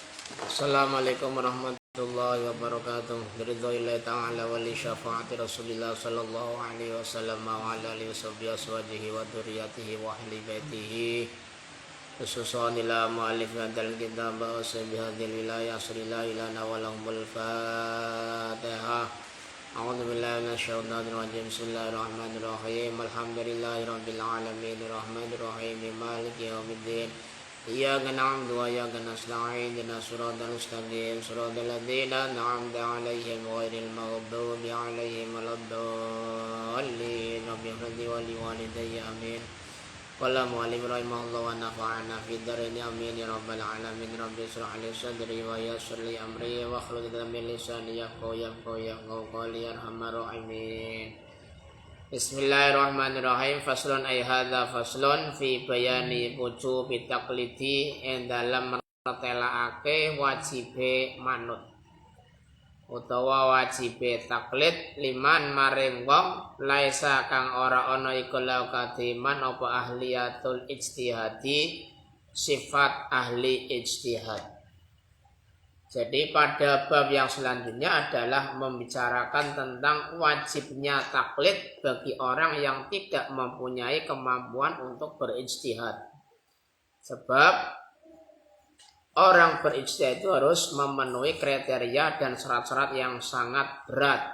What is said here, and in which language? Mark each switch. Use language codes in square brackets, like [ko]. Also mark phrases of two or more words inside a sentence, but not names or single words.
[ar] السلام عليكم ورحمة الله وبركاته. برضى الله تعالى ولشفاعة رسول الله صلى الله عليه وسلم وعلى آله وصحابه وذريته وأهل بيته. خصوصا إلى مؤلف هذا الكتاب وبهذه الولاية صلى الله إلينا ولهم الفاتحة. أعوذ بالله من الشيطان الرجيم. بسم الله الرحمن الرحيم. الحمد لله رب العالمين الرحمن الرحيم مالك يوم الدين. إياك نعبد وإياك نستعين اهدنا الصراط المستقيم صراط الذين أنعمت عليهم غير المغضوب عليهم ولا الضالين. رب اغفر لي ولوالدي آمين. قال المعلم رحمه الله ونفعنا في الدارين آمين يا رب العالمين. رب اشرح لي صدري ويسر لي أمري واحلل عقدة من لساني يفقهوا قولي أرحم الراحمين. بسم الله الرحمن الرحيم. فصل أي هذا فصل في بيان وجوب تقليد [jv] ing dalam mertelaake wajibe manut utawa wajibe taklid liman maring wong laisa kang ora ana iku lau kadiman apa [ar] أهلية الاجتهاد [jv] sifat ahli ijtihad. [id] Jadi pada bab yang selanjutnya adalah membicarakan tentang wajibnya taklid bagi orang yang tidak mempunyai kemampuan untuk berijtihad. Sebab orang berijtihad itu harus memenuhi kriteria dan syarat-syarat yang sangat berat.